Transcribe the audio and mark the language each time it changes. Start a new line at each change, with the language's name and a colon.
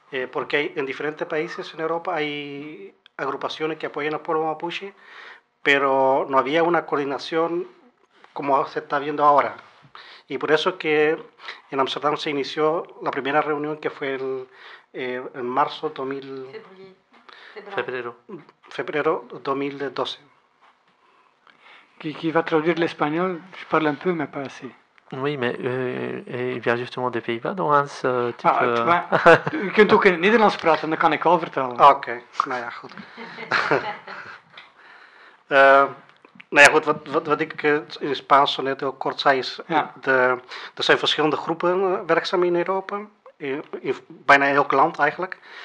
Spanish: Porque en diferentes países en Europa hay agrupaciones que apoyan al pueblo mapuche, pero no había una coordinación como se está viendo ahora. Y por eso que en Amsterdam se inició la primera reunión, que fue en marzo 2000... Febrero 2012.
French: Qui va traduire l'espagnol? Je parle un peu, mais pas assez. Oui, mais il vient justement des Pays-Bas, donc Hans, tu peux...
Dutch: Tu kunt ook in het Nederlands praten, dan kan ik al vertellen. Oké, nou ja, goed. Nou ja, goed, wat ik in Spaans zo net heel kort zei, is er zijn verschillende groepen werkzaam in Europa, in bijna elk land eigenlijk.